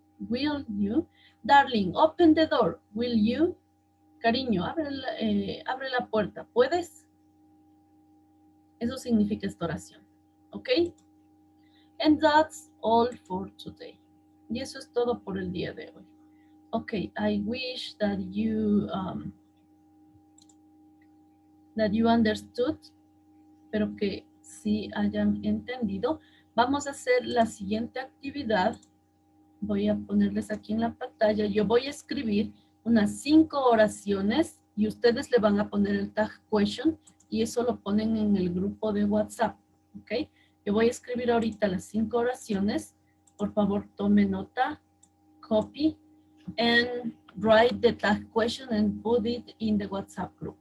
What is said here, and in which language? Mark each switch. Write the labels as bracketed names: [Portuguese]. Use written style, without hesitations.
[English] Will you? Darling, open the door. Will you? [Spanish] Cariño, abre la puerta. ¿Puedes? Eso significa esta oración. [English] ¿Ok? And that's all for today. [Spanish] Y eso es todo por el día de hoy. [English] Ok, I wish that you understood. [Spanish] Espero que sí hayan entendido. Vamos a hacer la siguiente actividad. Voy a ponerles aquí en la pantalla. Yo voy a escribir unas 5 oraciones y ustedes le van a poner el tag question y eso lo ponen en el grupo de WhatsApp. ¿Ok? Yo voy a escribir ahorita las 5 oraciones. Por favor, tome nota, [English] copy, and write the tag question and put it in the WhatsApp group.